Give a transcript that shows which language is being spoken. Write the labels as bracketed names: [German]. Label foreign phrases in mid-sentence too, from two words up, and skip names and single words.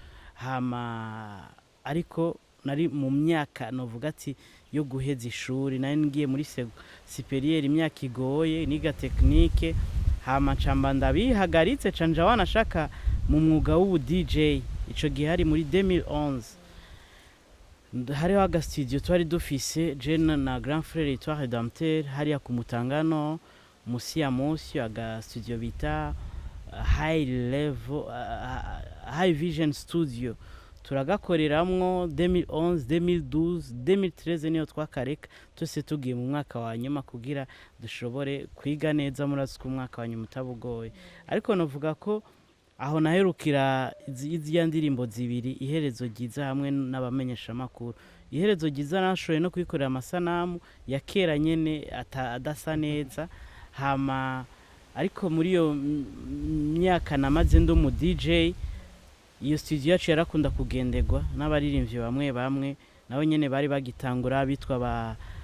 [Rundi] hama ariko nari mu myaka novuga ati yo guheza ishuri nari ngiye muri superieur imyaka igoye niga technique hama camba ndabihagaritse canja wanashaka mu mwuga w'ubu DJ ico gihe hari muri 2011 hariho aga studio twari dufise Jena na [French] Grand Frère [Rundi] yitwa Redempteur hariya ku Mutangano musi ya Mosi aga studio bita [English] high level high vision studio [Rundi] turagakoreramwo 2011 2012 2013 niyo twakareka twese tugiye mu mwaka wa nyuma kugira dushobore kwiga neza murazi ku mwaka wa nyuma utabugoye ariko novuga ko aho naherukira izi ndirimbo zibiri iherezo giza hamwe n'abamenyesha makuru iherezo giza nashoye no kwikorera amasanamu ya kera nyene adasa neza hama ariko muri iyo myaka namaze ndo mu DJ iyo studio yacu yarakunda kugendegwa n'abaririmbyi bamwe nabo nyene bari bagitangura bitwa ba